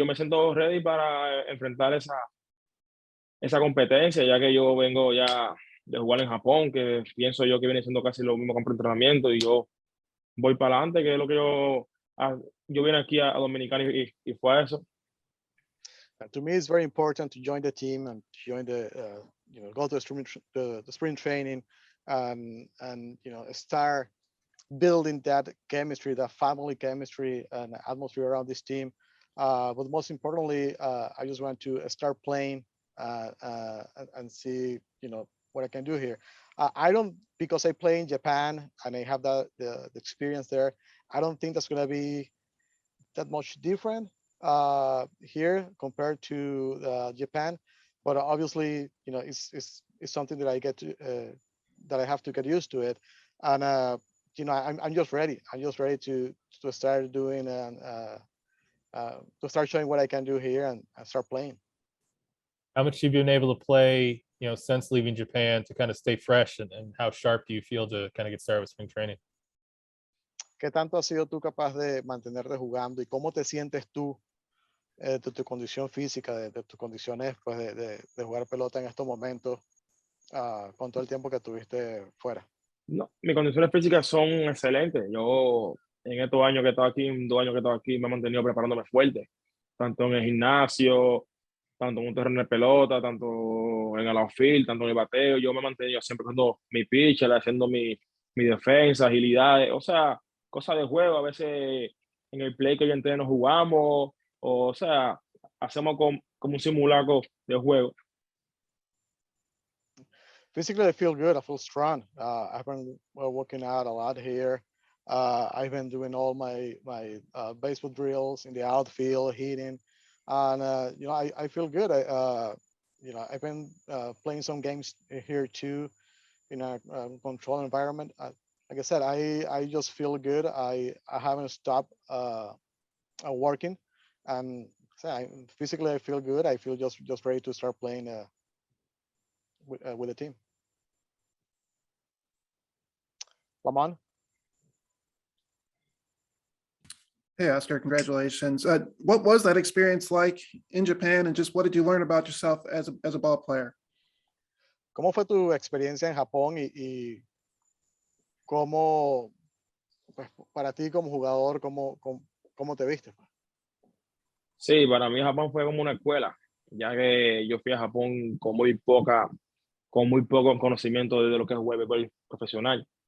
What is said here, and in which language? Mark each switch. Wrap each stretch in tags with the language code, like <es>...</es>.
<es>Y yo me siento ready para enfrentar esa competencia, ya que yo vengo ya de jugar en Japón, que pienso yo que viene siendo casi lo mismo que entrenamiento, y yo voy para adelante, que es lo que yo vine aquí a Dominicana y fue eso.</es> <en>To me, it's very important to join the team and join go to the spring training and start building that chemistry, that family chemistry and atmosphere around this team. But most importantly, I just want to start playing and see, what I can do here. I don't, because I play in Japan and I have the experience there, I don't think that's going to be that much different here compared to Japan. But obviously, it's something that I get to, that I have to get used to it. And, I'm just ready. I'm just ready to start doing and to start showing what I can do here and start playing. How much have you been able to play, since leaving Japan to kind of stay fresh, and how sharp do you feel to kind of get started with spring training?</en> <es>¿Qué tanto has sido tú capaz de mantenerte jugando y cómo te sientes tú de tu condición física, de tus condiciones pues, de jugar pelota en estos momentos con todo el tiempo que tuviste fuera? No, mis condiciones físicas son excelentes. Yo en estos años que he estado aquí, en 2 años que he estado aquí, me he mantenido preparándome fuerte, tanto en el gimnasio, tanto en un terreno de pelota, tanto en el outfield, tanto en el bateo. Yo me he mantenido siempre haciendo mi pitcher, haciendo mi defensa, agilidades, o sea, cosas de juego. A veces en el play que yo entreno jugamos, o sea, hacemos como un simulacro de juego.</es> <en>Physically, I feel good. I feel strong. I've been working out a lot here. I've been doing all my baseball drills in the outfield, hitting, and I feel good. I've been playing some games here too in a controlled environment. Like I said, I just feel good. I haven't stopped working, and physically I feel good. I feel just ready to start playing with the team. Lamont? Hey, Oscar, congratulations. What was that experience like in Japan, and just what did you learn about yourself as a ball player?</en> <es>¿Cómo fue tu experiencia en Japón y cómo, pues, para ti como jugador, cómo te viste? Sí, para mí Japón fue como una escuela, ya que yo fui a Japón con muy poco conocimiento de lo que es jugar béisbol profesional.</es>